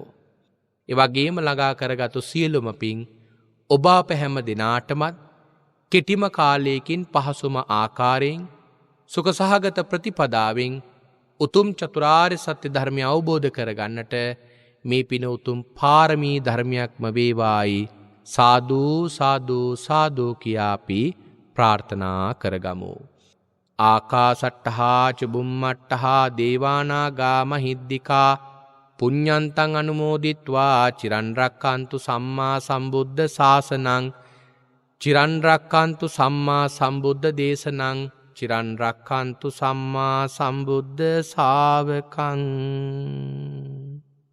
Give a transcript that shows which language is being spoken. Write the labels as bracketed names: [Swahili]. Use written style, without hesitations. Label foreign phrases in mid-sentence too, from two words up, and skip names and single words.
[Sinhala] ඒ වගේම ළඟා කරගත්තු සියලුම පින් ඔබ අප හැම දිනාටමත් කෙටිම කාලයකින් පහසුම ආකාරයෙන් සුඛ සහගත ප්‍රතිපදාවෙන් උතුම් චතුරාර්ය සත්‍ය ධර්මය අවබෝධ කරගන්නට මේ පින උතුම් පාරමී ධර්මයක්ම වේවායි සාදු සාදු සාදු කියා අපි ප්‍රාර්ථනා කරගමු. [Pali] ආකාසට්ඨහා ච බුම්මට්ඨහා දේවානාගා මහිද්దికා පුඤ්ඤන්තං අනුමෝදිත්වා චිරන් රක්칸තු සම්මා සම්බුද්ධ ශාසනං චිරන් රක්칸තු සම්මා සම්බුද්ධ දේශනං චිරන් රක්칸තු සම්මා සම්බුද්ධ ශාවකං.